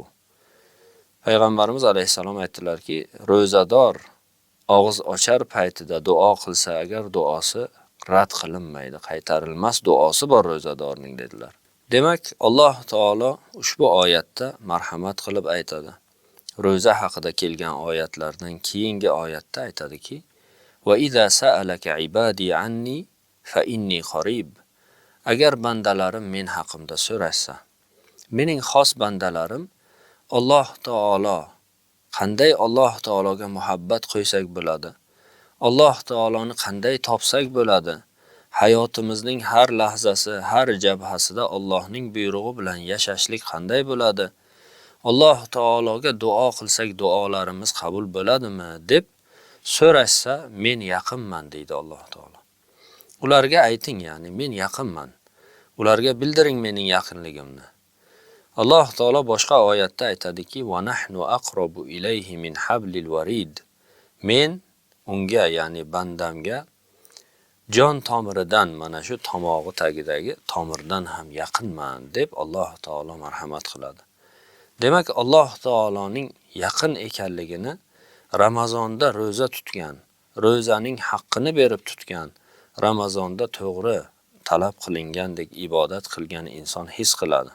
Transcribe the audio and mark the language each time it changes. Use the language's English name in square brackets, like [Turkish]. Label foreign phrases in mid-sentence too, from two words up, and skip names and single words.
[Uzbek] Payg'ambarimiz alayhisalom aytdilarki, ro'zador og'iz ochar paytida duo qilsa agar duosi rad qilinmaydi, qaytarilmas duosi bor ro'zadorning dedilar. Demak, Alloh taolo ushbu oyatda marhamat qilib aytadi. Ro'za haqida kelgan oyatlardan keyingi oyatda aytadiki, [Arabic] وإذا سألك عبادي عني فإني قريب. [Uzbek] Agar bandalarim men haqimda so'rashsa, mening xos bandalarim Alloh taolo qanday Alloh taologa muhabbat qo'ysak bo'ladi? Alloh taoloni qanday topsak bo'ladi? Hayotimizning har lahzasi, har jabhasida Allohning buyrug'i bilan yashashlik qanday bo'ladi? Alloh taologa duo qilsak duolarimiz qabul bo'ladimi deb so'rashsa, men yaqinman deydi Alloh taolo. Ularga ayting, ya'ni men yaqinman. Ularga bildiring mening yaqinligimni. Alloh taolo boshqa oyatda aytadiki, [Arabic] ونحن أقرب إليه من حبل الوريد. [Uzbek] Men unga, ya'ni bandamga jon tomiridan, mana shu tomog'i tagidagi tomirdan ham yaqinman deb Alloh taolo marhamat qiladi. Demak, Alloh taoloning yaqin ekanligini Ramazonda ro'za tutgan, ro'zaning haqqini berib tutgan, Ramazonda to'g'ri talab qilingandek ibodat qilgan inson his qiladi.